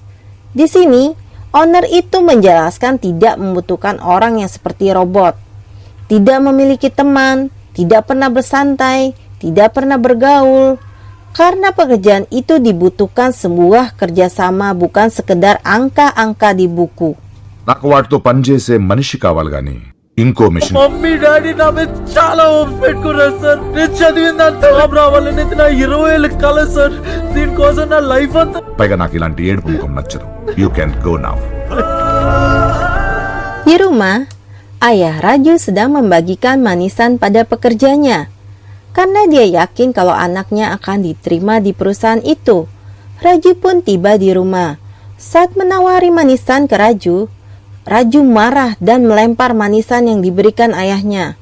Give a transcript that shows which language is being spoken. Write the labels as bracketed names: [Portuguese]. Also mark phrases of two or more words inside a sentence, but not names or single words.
[Indonesian] Di sini, owner itu menjelaskan tidak membutuhkan orang yang seperti robot. Tidak memiliki teman, tidak pernah bersantai, tidak pernah bergaul. Karena pekerjaan itu dibutuhkan sebuah kerjasama, bukan sekedar angka-angka di buku. [Telugu] నాకు వాటితో పనిచేసే మనిషి కావాలి గాని ఇంకో మిషన్ [English] mummy daddy [Telugu] నా మీద చాలా హోప్స్ పెట్టుకున్నారు సార్. నేను చదివిన జాబ్ రావాలని నా 20 ఏళ్ళ కల సార్. దీనికోసం నా లైఫ్ అంతా. పైగా నాకు ఇలాంటి ఏడుపు ముఖం నచ్చదు. [English] You can go now. [Indonesian] Di rumah, ayah Raju sedang membagikan manisan pada pekerjanya. Karena dia yakin kalau anaknya akan diterima di perusahaan itu. Raju pun tiba di rumah. Saat menawari manisan ke Raju, Raju marah dan melempar manisan yang diberikan ayahnya.